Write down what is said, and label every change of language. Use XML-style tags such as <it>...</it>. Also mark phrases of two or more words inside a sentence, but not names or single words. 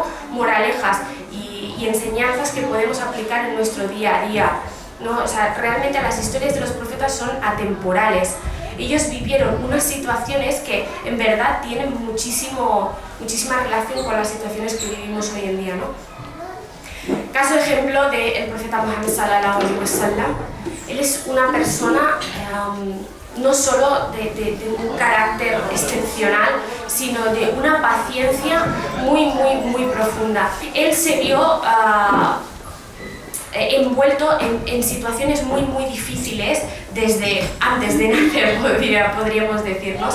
<es>Moralejas y enseñanzas que podemos aplicar en nuestro día a día, ¿no? O sea, realmente las historias de los profetas son atemporales. Ellos vivieron unas situaciones que en verdad tienen muchísima relación con las situaciones que vivimos hoy en día, ¿no? Caso ejemplo del profeta Muhammad</es> <ar>صلى الله عليه وسلم.</ar> <es>Él es una persona no solo de un carácter excepcional, sino de una paciencia muy profunda. Él se vio envuelto en situaciones muy difíciles desde antes de nacer, podríamos decir, ¿no?</es>